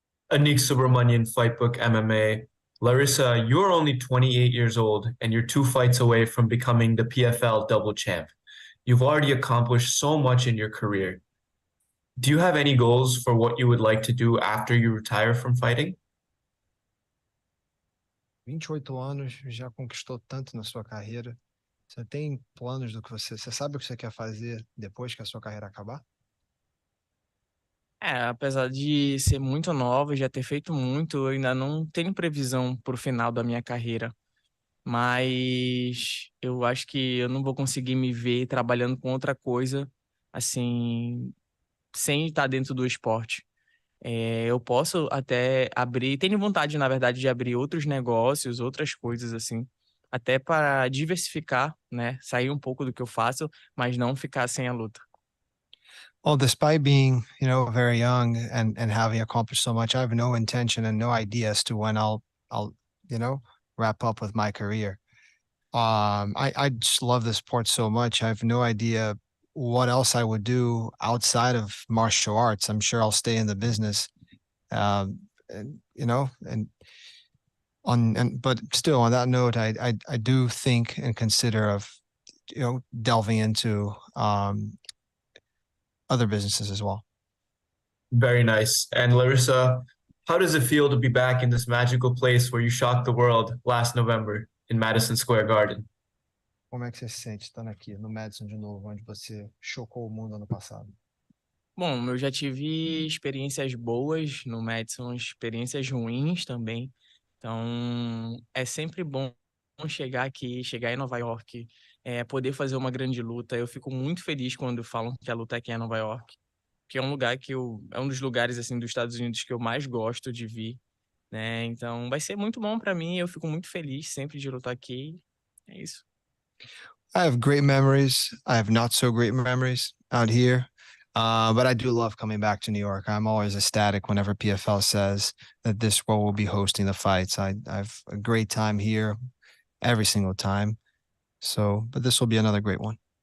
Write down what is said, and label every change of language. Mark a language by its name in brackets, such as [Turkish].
[English] Anik Subramanian, Fightbook MMA. Larissa, you're only 28 years old and you're 2 fights away from becoming the PFL double champ. You've already accomplished so much in your career. Do you have any goals for what you would like to do after you retire from fighting? [Portuguese] 28 anos, já conquistou tanto na sua carreira. Você tem planos do que você sabe o que você quer fazer depois que a sua carreira acabar? Apesar de ser muito nova e já ter feito muito, eu ainda não tenho previsão pro final da minha carreira. Mas eu acho que eu não vou conseguir me ver trabalhando com outra coisa, assim, sem estar dentro do esporte. Eu posso até abrir, tenho vontade, na verdade, de abrir outros negócios, outras coisas assim, até para diversificar, né? Sair um pouco do que eu faço, mas não ficar sem a luta. [English] Well, despite being, very young and having accomplished so much, I have no intention and no idea as to when I'll, wrap up with my career. I just love the sport so much. I have no idea what else I would do outside of martial arts. I'm sure I'll stay in the business, but still on that note, I do think and consider of, delving into other businesses as well. Very nice. And Larissa, How does it feel to be back in this magical place where you shocked the world last November in Madison Square Garden? [Portuguese] Como é que você se sente estando aqui no Madison de novo, onde você chocou o mundo ano passado? Bom, eu já tive experiências boas no Madison, experiências ruins também. Então, é sempre bom chegar aqui, chegar em Nova York, poder fazer uma grande luta. Eu fico muito feliz quando falam que a luta aqui é em Nova York, que é um lugar é um dos lugares assim dos Estados Unidos que eu mais gosto de vir, né? Então, vai ser muito bom para mim. Eu fico muito feliz sempre de lutar aqui. É isso. [English] I have great memories. I have not so great memories out here. But I do love coming back to New York. I'm always ecstatic whenever PFL says that this role will be hosting the fights. I've a great time here every single time. So, but this will be another great one.